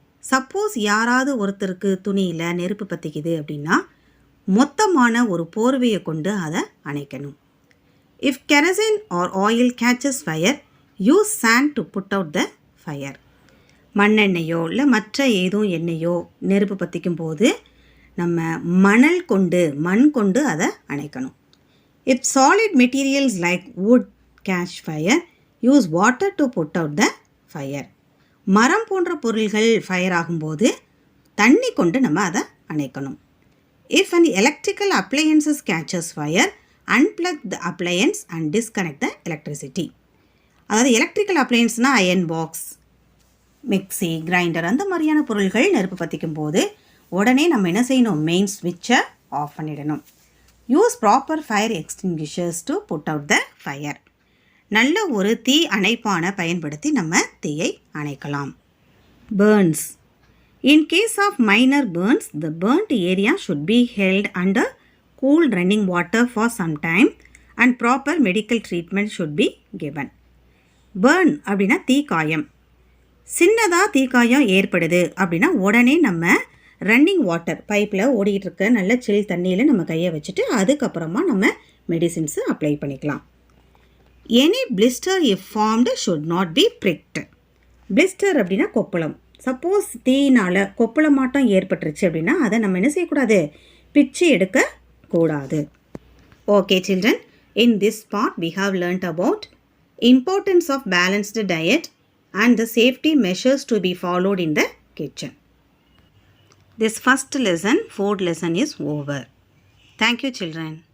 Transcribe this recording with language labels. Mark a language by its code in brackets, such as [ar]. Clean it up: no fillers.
[ta] Suppose யாராவது ஒருத்தருக்கு துணியில் நெருப்பு பற்றிக்குது அப்படின்னா மொத்தமான ஒரு போர்வையை கொண்டு அதை அணைக்கணும். [en] If kerosene or oil catches fire, use sand to put out the fire. [ta] மண்ணெண்ணெயோ இல்லை மற்ற ஏதோ எண்ணெயோ நெருப்பு பற்றிக்கும் போது நம்ம மண் கொண்டு அதை அணைக்கணும். [en] If solid materials like wood catch fire, use water to put out the fire. [ta] மரம் போன்ற பொருள்கள் ஃபயர் ஆகும்போது தண்ணி கொண்டு நம்ம அதை அணைக்கணும். [en] If an electrical appliances catches fire, unplug the appliance and disconnect the electricity. [ta] அதாவது electrical அப்ளையன்ஸ்னால் iron box, mixie, grinder அந்த மாதிரியான பொருள்கள் நெருப்பு பற்றிக்கும் போது உடனே நம்ம என்ன செய்யணும், மெயின் ஸ்விட்சை ஆஃப் பண்ணிடணும். [en] Use proper fire extinguishers to put out the fire. [ta] நல்ல ஒரு தீ அணைப்பான பயன்படுத்தி நம்ம தீயை அணைக்கலாம். Burns. [en] In case of minor burns, the burnt area should be held under cool running water for some time and proper medical treatment should be given. [ta] Burn அப்படின்னா தீக்காயம். சின்னதாக தீக்காயம் ஏற்படுது அப்படின்னா உடனே நம்ம ரன்னிங் வாட்டர், பைப்பில் ஓடிக்கிட்டு இருக்க நல்ல சில் தண்ணியில் நம்ம கையை வச்சுட்டு அதுக்கப்புறமா நம்ம மெடிசின்ஸு அப்ளை பண்ணிக்கலாம். [en] Any blister if formed should not be pricked. [ta] Blister அப்படின்னா கொப்பளம். சப்போஸ் தீயினால் கொப்பளமாட்டம் ஏற்பட்டுருச்சு அப்படின்னா அதை நம்ம என்ன செய்யக்கூடாது, பிச்சு எடுக்கக்கூடாது. [en] Okay children, in this part we have learnt about importance of balanced diet and the safety measures to be followed in the kitchen. This first lesson, food lesson is over. Thank you children.